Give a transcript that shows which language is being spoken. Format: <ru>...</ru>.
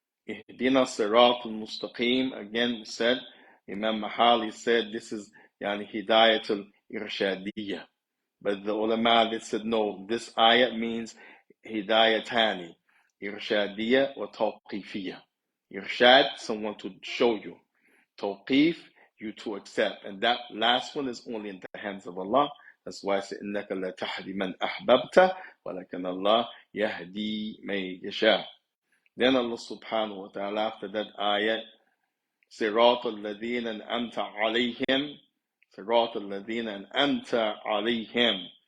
<ar>اهدنا الصراط المستقيم.</ar> <en>Again said, Imam Mahali said this is يعني Hidayatul Irshadiyya. But the ulama they said no, this ayat means Hidayatani, Irshadiyya or Tawqifiyya. Irshad, someone to show you. Tawqif, you to accept. And that last one is only in the hands of Allah. That's why I said,</en> <ar>إِنَّكَ لَا تَهْدِي مَنْ أَحْبَبْتَ وَلَكِنَّ اللَّهَ يَهْدِي مَن يَشَاءُ.</ar> <en>Then Allah subhanahu wa ta'ala after that ayat,</en> <ar>صِرَاطَ الَّذِينَ أَنْعَمْتَ عَلَيْهِمْ صِرَاطَ الَّذِينَ أَنْعَمْتَ عَلَيْهِمْ.</ar>